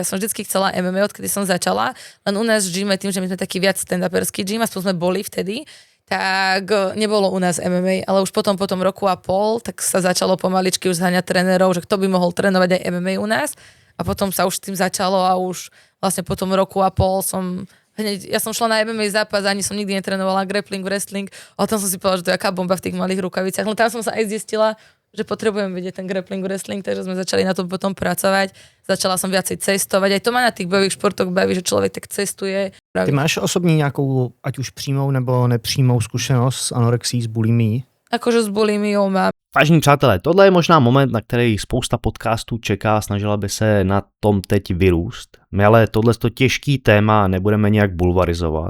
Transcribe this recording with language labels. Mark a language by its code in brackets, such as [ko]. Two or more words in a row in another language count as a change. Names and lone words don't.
[sk] Ja som vždycky chcela MMA, odkedy som začala, len u nás v gyme, tým, že my sme taký viac stand-uperský gym, aspoň sme boli vtedy, tak nebolo u nás MMA, ale už potom roku a pol, tak sa začalo pomaličky už zháňať trénerov, že kto by mohol trénovať aj MMA u nás a potom sa už s tým začalo a už vlastne po tom roku a pol ja som šla na MMA zápas, ani som nikdy netrénovala grappling, wrestling, a tam som si povedala, že to je aká bomba v tých malých rukaviciach, len tam som sa aj zistila, že potrebujem vidieť ten grappling, wrestling, takže sme začali na tom potom pracovať. Začala som viacej cestovať. Aj to ma na tých bojových športoch baví, že človek tak cestuje. [cs] Ty máš osobní nějakou, ať už přímou nebo nepřímou zkušenost s anorexí, s bulimií? [sk] Akože s bulimiou mám. [cs] Vážení přátelé, tohle je možná moment, na který spousta podcastů čeká, snažila by se na tom teď vyrůst. My ale tohleto těžký téma nebudeme nějak bulvarizovat.